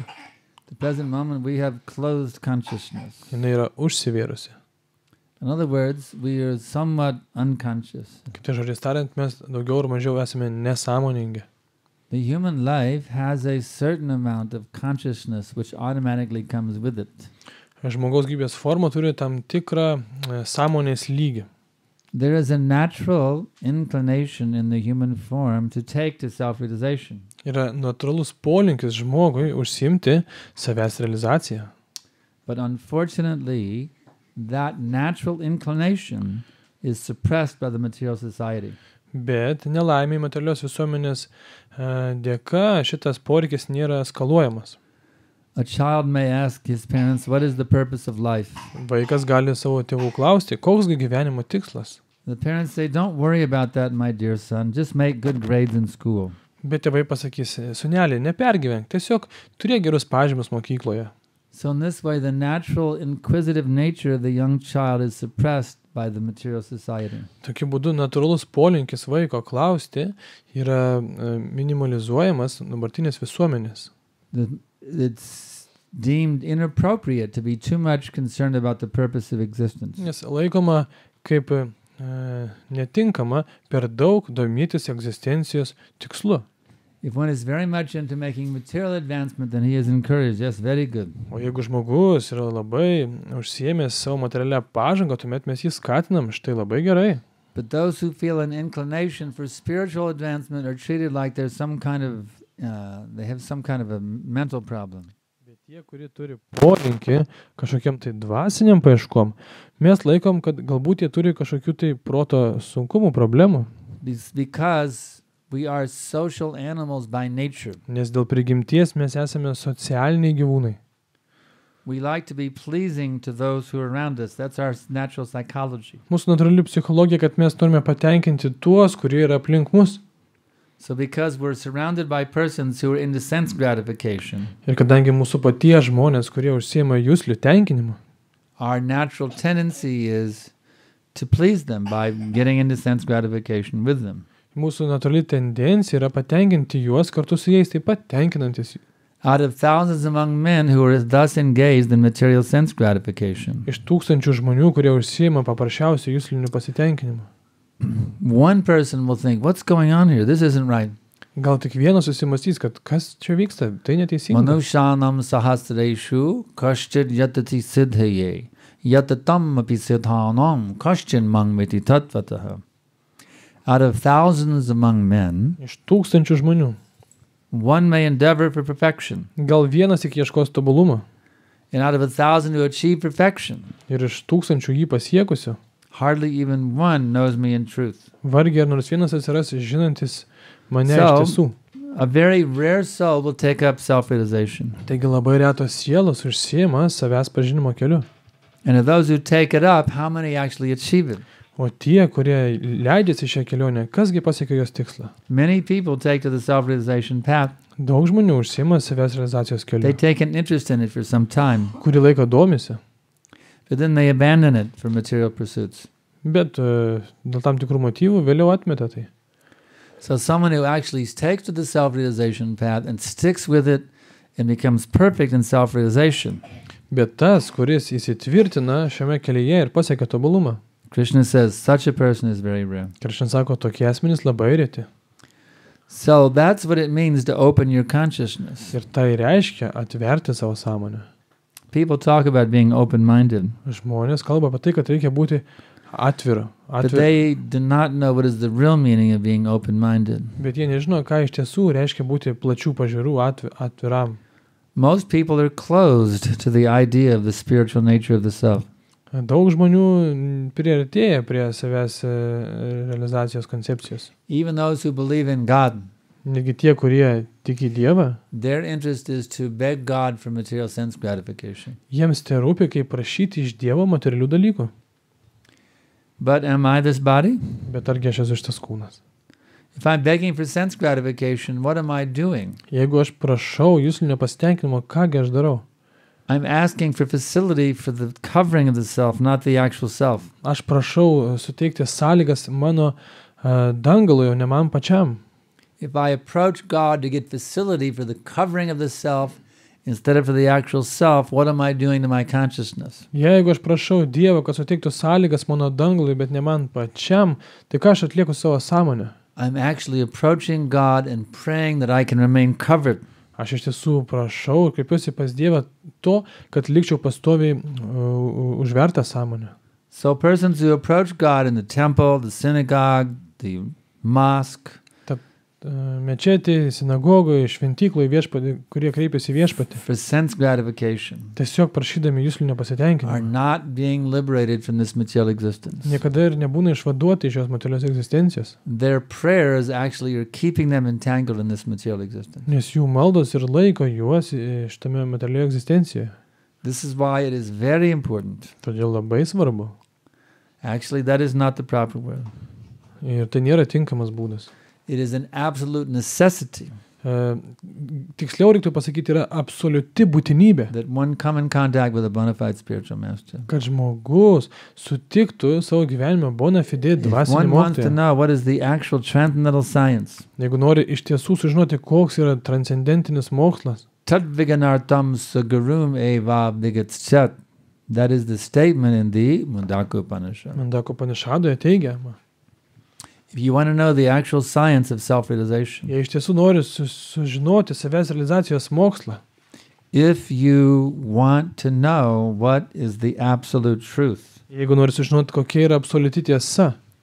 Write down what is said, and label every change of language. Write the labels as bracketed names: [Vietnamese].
[English] At the present moment we have closed consciousness. [Lithuanian] Jinai yra užsivėrusi. [English] In other words, we are somewhat unconscious. [Lithuanian] Kitai žodžiais tariant, mes daugiau ar mažiau esame nesąmoningi. [English] The human life has a certain amount of consciousness which automatically comes with it. [Lithuanian] Žmogaus gyvybės forma turi tam tikrą sąmonės lygį. [English] There is a natural inclination in the human form to take to self-realization. [Lithuanian] Yra natūralus polinkis žmogui užsiimti savęs realizaciją. [English] But unfortunately, that natural inclination is suppressed by the material society. [Lithuanian] Bet nelaimiai materialios visuomenės dėka šitas poreikis nėra skaluojamas. [English] A child may ask his parents, what is the purpose of life? [Lithuanian] Vaikas gali savo tėvų klausti, koksgi gyvenimo tikslas. [English] The parents say, don't worry about that, my dear son. Just make good grades in school. [Lithuanian] Bet tėvai pasakys, sunelį, nepergyvenk, tiesiog turėk gerus pažymius mokykloje. [English] So in this way, the natural inquisitive nature of the young child is suppressed by the material society. [Lithuanian] Tokiu būdu natūralus polinkis vaiko klausti yra minimalizuojamas dabartinės visuomenės. [English] It's deemed inappropriate to be too much concerned about the purpose of existence. [Lithuanian] Nes laikoma kaip netinkama per daug domėtis egzistencijos tikslu. [English] If one is very much into making material advancement, then he is encouraged. Yes, very good. [Lithuanian] O jeigu žmogus yra labai užsiėmęs savo materialią pažangą, tuomet mes jį skatinam, štai labai gerai. [English] But those who feel an inclination for spiritual advancement are treated like there's some kind of, they have some kind of a mental problem. [Lithuanian] Bet tie, kurie turi polinkį kažkokiam tai dvasiniam paieškom, mes laikom, kad galbūt jie turi kažkokių tai proto sunkumų, problemų. [English] Because we are social animals by nature. [Lithuanian] Nes dėl prigimties mes esame socialiniai gyvūnai. [English] We like to be pleasing to those who are around us. That's our natural psychology. [Lithuanian] Mūsų natūrali psichologija, kad mes norime patenkinti tuos, kurie yra aplink mus. [English] So because we're surrounded by persons who are into sense gratification, [Lithuanian] Ir kadangi mūsų paties žmonės, kurie užsiima juslių tenkinimu, [English] our natural tendency is to please them by getting into sense gratification with them. [Lithuanian] mūsų natūrali tendencija yra patenkinti juos kartu su jais, taip pat tenkinantis. [English] Out of thousands among men who are thus engaged in material sense gratification, [Lithuanian] Iš tūkstančių žmonių, kurie užsiima paprasčiausių juslinių pasitenkinimu. [English] one person will think, what's going on here? This isn't right. [Lithuanian] Gal tik vienas susimastys, kad kas čia vyksta, tai neteisinga. [Sanskrit] Manushanam sahasreshu kaschid yatati siddhaye yatatam api siddhanam kaschin mangmiti tatvataha. [English] Out of thousands among men, [Lithuanian] Iš tūkstančių žmonių. [English] one may endeavor for perfection. [Lithuanian] Gal vienas tik ieškos tobulumo. [English] And out of 1,000 who achieve perfection, [Lithuanian] Ir iš tūkstančių jį pasiekusių, [English] hardly even one knows me in truth. [Lithuanian] vargiai ar nors vienas atsiras žinantis mane iš [English] So, [Lithuanian] tiesų. [English] a very rare soul will take up self-realization. [Lithuanian] Taigi labai retos sielos užsiima savęs pažinimo keliu. [English] And of those who take it up, how many actually achieve it? [Lithuanian] O tie, kurie leidžiasi šią kelionę, kasgi pasiekia jos tikslą? [English] Many people take to the self-realization path. [Lithuanian] Daug žmonių užsiima savęs realizacijos [English] They [Lithuanian] keliu. [English] take an interest in it for some time, [Lithuanian] Kurį laiką domisi, [English] but then they abandon it for material pursuits. [Lithuanian] bet dėl tam tikrų motyvų vėliau atmeta tai. [English] So someone who actually takes to the self-realization path and sticks with it and becomes perfect in self-realization. [Lithuanian] Bet tas, kuris įsitvirtina šiame kelyje ir pasiekia tobulumą. [English] Krishna says such a person is very rare. [Lithuanian] Krishna sako, tokie asmenys labai reti. [English] So that's what it means to open your consciousness. [Lithuanian] Ir tai reiškia atverti savo sąmonę. [English] People talk about being open-minded, [Lithuanian] Žmonės kalba apie tai, kad reikia būti atviru. [English] but they do not know what is the real meaning of being open-minded. [Lithuanian] Bet jie nežino, ką iš tiesų reiškia būti plačių pažiūrų atviram. [English] Most people are closed to the idea of the spiritual nature of the self. [Lithuanian] Daug žmonių priartėja prie savęs realizacijos koncepcijos. [English] Even those who believe in God, [Lithuanian] Negi tie, kurie tiki Dievą, [English] their interest is to beg God for material sense gratification. [Lithuanian] jiems tai rūpi, kaip prašyti iš Dievo materialių dalykų. [English] But am I this body? [Lithuanian] Bet argi aš esu šitas kūnas? [English] If I'm begging for sense gratification, what am I doing? [Lithuanian] Jeigu aš prašau jūsų nepasitenkinimo, kągi aš darau? [English] I'm asking for facility for the covering of the self, not the actual self. [Lithuanian] Aš prašau suteikti sąlygas mano dangalui, o ne man pačiam. [English] If I approach God to get facility for the covering of the self instead of for the actual self, what am I doing to my consciousness? [Lithuanian] Jeigu aš prašau Dievo, kad suteiktų sąlygas mano dangalui, bet ne man pačiam, tai ką aš atlieku savo sąmonę? [English] I'm actually approaching God and praying that I can remain covered. [Lithuanian] Aš iš tiesų prašau ir kreipiuosi pas Dievą to, kad likčiau pastoviai užvertą sąmonę. [English] So persons who approach God in the temple, the synagogue, the mosque, [Lithuanian] Mečetį, sinagogoje, šventykloje viešpatį, kurie kreipiasi viešpatį, [English] for sense gratification, [Lithuanian] tiesiog prašydami jūsų [English] are [Lithuanian] nepasitenkinimą, [English] not being liberated from this material existence. [Lithuanian] niekada ir nebūna išvaduoti iš šios materialios egzistencijos, [English] Their prayers actually are keeping them entangled in this material existence. [Lithuanian] nes jų maldos ir laiko juos šitame materialioje egzistencijoje. [English] This is why it is very important. [Lithuanian] Todėl labai svarbu. [English] Actually, that is not the proper word. [Lithuanian] Ir tai nėra tinkamas būdas. [English] It is an absolute necessity [Lithuanian] Tiksliau reiktų pasakyti, yra absoliuti būtinybė, [English] that one come in contact with a bona fide spiritual master. [Lithuanian] kad žmogus sutiktų savo gyvenime bona fide [English] If [Lithuanian] dvasinį [English] one wants to [Lithuanian] mokytoją. [English] know what is the actual transcendental science, [Lithuanian] Jeigu nori iš tiesų sužinoti, koks yra transcendentinis mokslas, [Sanskrit] Tat Viganartam Sagarum Eva Vigatset, [English] that is the statement in the Mundaka Upanishad. [Lithuanian] Mandako Panišadoje teigiama, [English] If you want to know the actual science of self-realization, [Lithuanian] jei iš tiesų nori sužinoti savęs realizacijos mokslą, [English] if you want to know what is the absolute truth, [Lithuanian] jeigu nori sužinoti, kokia yra absoliuti tiesa,